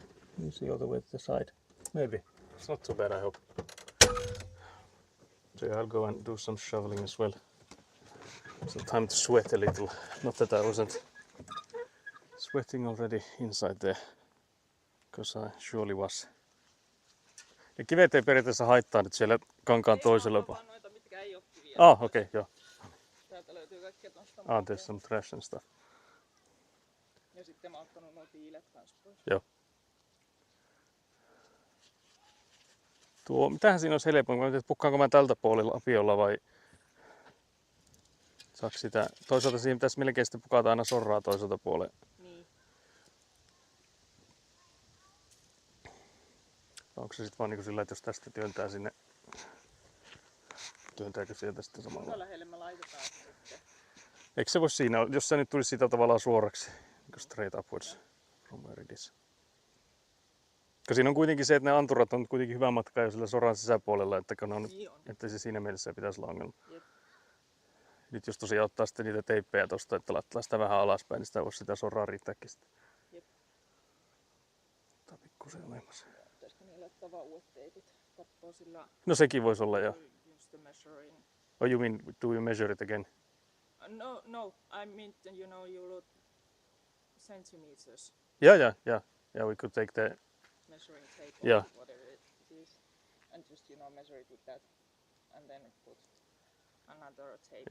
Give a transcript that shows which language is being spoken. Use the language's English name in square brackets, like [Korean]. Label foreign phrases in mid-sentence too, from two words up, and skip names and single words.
[English] Can you see all the way to the side? Maybe. It's not too bad, I hope. So yeah, I'll go and do some shoveling as well. Some time to sweat a little. Not that I wasn't sweating already inside there, because I surely was. [Finnish] Ja kivet ei periaatteessa haittaa nyt siellä kankaan toisella puolella. Noita, mitkä ei ole kiviä. Okei, joo. Täältä löytyy kaikkea tosta. [English] There's some trash and stuff. [Finnish] Ja sitten mä oon ottanut nuo tiilet kans pois. Joo. Mitähän siinä olisi helpoin? Pukkaanko mä tältä puolella apiolla vai saako sitä? Toisaalta siinä pitäisi melkein sitten pukata aina sorraa toiselta puolella. Niin. Onko se sitten vaan niin sillä, että jos tästä työntää sinne, työntääkö sieltä sitten samalla? Kuinka lähelle me laitetaan sitten? Eikö se voi siinä, jos se nyt tulisi sitä tavallaan suoraksi, niin [English] straight upwards from where it is. [Finnish] Koska siinä on kuitenkin se, että ne anturat on kuitenkin hyvä matka jo sillä soran sisäpuolella, että, kun ne on, Niin on. että se siinä mielessä pitäisi olla ongelma. Jep. Nyt jos tosiaan ottaa sitten niitä teippejä tosta, että laittaa sitä vähän alaspäin, niin sitä voisi sitä soraa riittääkin sitten. Jep. Tää on pikkusen olemassa. Pitäisikö niillä laittaa vaan uudet teipit? Kattoo sillä... No sekin voisi olla jo. [English] Use the measuring. Oh, you mean, do you measure it again? No, I mean, you look centimeters Yeah, we could take the, measuring tape Yeah. or whatever it is, and just measure it with that, and then put another tape.